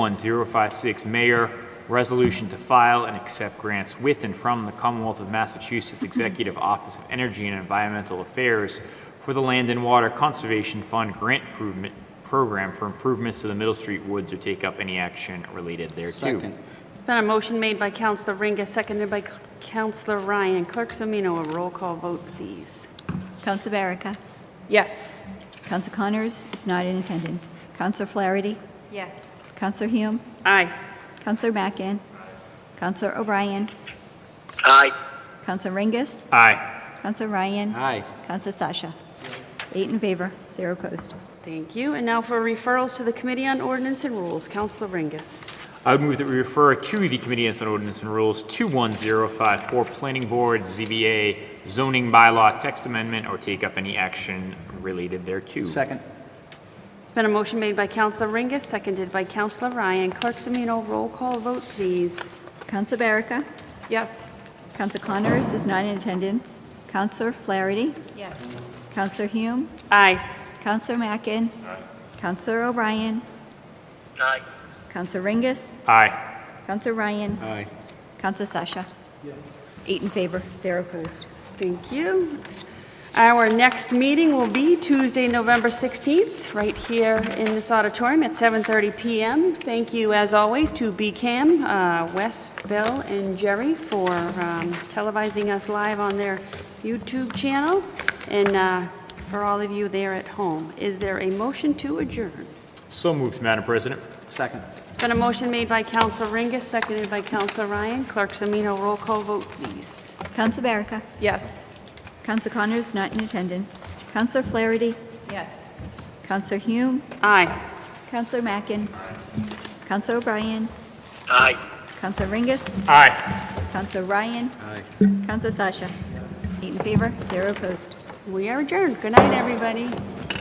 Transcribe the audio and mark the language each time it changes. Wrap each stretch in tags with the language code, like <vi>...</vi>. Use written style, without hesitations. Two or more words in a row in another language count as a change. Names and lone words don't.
<en>21056, Mayor, Resolution to file and accept grants with and from the Commonwealth of Massachusetts Executive Office of Energy and Environmental Affairs for the Land and Water Conservation Fund Grant Improvement Program for improvements to the Middle Street Woods, or take up any action related thereto. Second. There's been a motion made by Councilor Ringus, seconded by Councilor Ryan. Clerk Semino, a roll call vote, please. Councilor Baraka. Yes. Councilor Connors is not in attendance. Councilor Flaherty. Yes. Councilor Hume. Aye. Councilor Mackin. Councilor O'Brien. Aye. Councilor Ringus. Aye. Councilor Ryan. Aye. Councilor Sasha. 8 in favor, 0 opposed. Thank you. And now for referrals to the Committee on Ordinance and Rules. Councilor Ringus. I would move that we refer to the Committee on Ordinance and Rules 21054, Planning Board, ZBA, Zoning Bylaw Text Amendment, or take up any action related thereto. Second. It's been a motion made by Councilor Ringus, seconded by Councilor Ryan. Clerk Semino, roll call vote, please. Councilor Baraka. Yes. Councilor Connors is not in attendance. Councilor Flaherty. Yes. Councilor Hume. Aye. Councilor Mackin. Councilor O'Brien. Aye. Councilor Ringus. Aye. Councilor Ryan. Aye. Councilor Sasha. 8 in favor, 0 opposed. Thank you. Our next meeting will be Tuesday, November 16th, right here in this auditorium at 7:30 p.m. Thank you, as always, to BCAM, Wes, Bill, and Jerry for televising us live on their YouTube channel, and for all of you there at home. Is there a motion to adjourn? So moved, Madam President. Second. It's been a motion made by Councilor Ringus, seconded by Councilor Ryan. Clerk Semino, roll call vote, please. Councilor Baraka. Yes. Councilor Connors not in attendance. Councilor Flaherty. Yes. Councilor Hume. Aye. Councilor Mackin. Councilor O'Brien. Aye. Councilor Ringus. Aye. Councilor Ryan. Aye. Councilor Sasha. 8 in favor, 0 opposed. We are adjourned. Good night, everybody.</en>